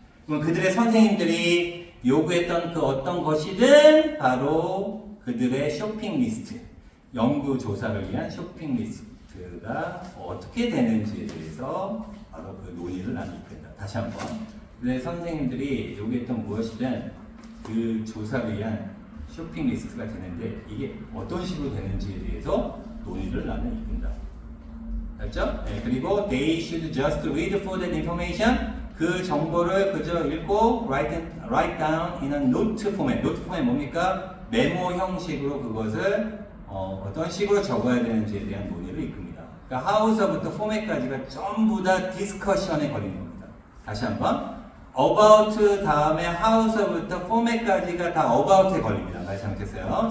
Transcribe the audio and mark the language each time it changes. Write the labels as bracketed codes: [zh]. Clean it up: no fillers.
[ko] 그럼 그들의 선생님들이 요구했던 그 어떤 것이든 바로 그들의 쇼핑 리스트, 연구 조사를 위한 쇼핑 리스트가 어떻게 되는지에 대해서 바로 그 논의를 나누게 된다. 다시 한번. 그들의 선생님들이 요구했던 무엇이든 그 조사를 위한 쇼핑 리스트가 되는데 이게 어떤 식으로 되는지에 대해서 논의를 나누게 된다. 알죠? 네, 그리고 [en] they should just read for that information. [ko] 그 정보를 그저 읽고 [en] write down in a note format. note format [ko] 뭡니까? 메모 형식으로 그것을 어떤 식으로 적어야 되는지에 대한 논의를 이끕니다. 그러니까 how서부터 format까지가 전부 다 디스커션에 걸리는 겁니다. 다시 한번 about 다음에 how서부터 format까지가 다 about에 걸립니다. 말 잘못했어요.